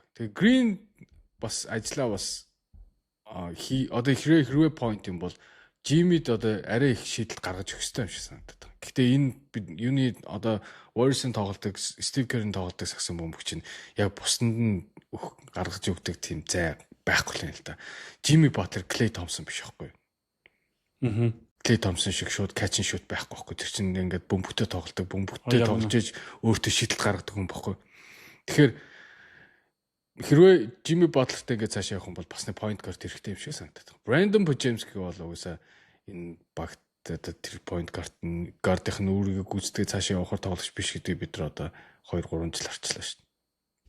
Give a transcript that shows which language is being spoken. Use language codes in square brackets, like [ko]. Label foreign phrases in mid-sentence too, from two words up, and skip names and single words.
[mn] Тэгээ Green бас ажиллаа бас одоо хэрвээ point юм бол Jimmy-д одоо арай их шийдэл гаргаж өгөх хэрэгтэй юм шиг санагдаад байна. Гэхдээ энэ юуны одоо Warriors-ын тоглолтог Steve Kerr-ийн тоглолтог сагсан бөмбөг чинь яг бусдад нь гаргаж өгдөг тийм зай байхгүй л юм л да. Jimmy Butler, Klay Thompson биш байхгүй. Klay Thompson шиг шууд [en] catch and shoot [mn] байхгүй байхгүй. Тэр чинь ингээд бөмбөгтэй тоглолтог, бөмбөгтэй тоглож иж өөртөө шийдэл гаргадаг юм байхгүй. Тэгэхээр хэрвээ Jimmy Butler-тэй ингээд цааш явах юм бол бас нэг [en] point guard [mn] хэрэгтэй юм шиг санагдаад байна. Brandon Podziemski бол угаасаа энэ багт тэр [en] point guard- [mn] ийн үүргийг гүйцэтгэж цаашаа явахаар тоглож биш гэдэг бид нар одоо 2-3 жил арчлаа шүү дээ.